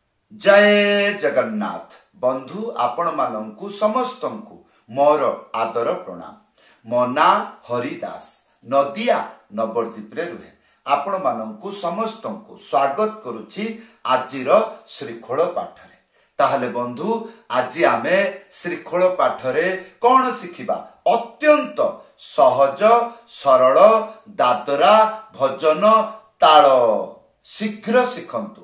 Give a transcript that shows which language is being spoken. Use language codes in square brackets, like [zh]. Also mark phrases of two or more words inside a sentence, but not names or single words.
[or] ଜୟ ଜଗନ୍ନାଥ ବନ୍ଧୁ ଆପଣ ମାନଙ୍କୁ ସମସ୍ତଙ୍କୁ ମୋର ଆଦର ପ୍ରଣାମ। ମୋ ନା ହରିଦାସ ନଦିଆ ନବଦ୍ୱୀପ ରେ ରହେ ଆପଣ ମାନଙ୍କୁ ସମସ୍ତଙ୍କୁ ସ୍ୱାଗତ କରୁଛି ଆଜିର ଶ୍ରୀଖୋଳ ପାଠରେ। ତାହାଲେ ବନ୍ଧୁ ଆଜି ଆମେ ଶ୍ରୀଖୋଳ ପାଠରେ କଣ ଶିଖିବା? ଅତ୍ୟନ୍ତ ସହଜ ସରଳ ଦାଦରା ଭଜନ ତାଳ ଶୀଘ୍ର ଶିଖନ୍ତୁ।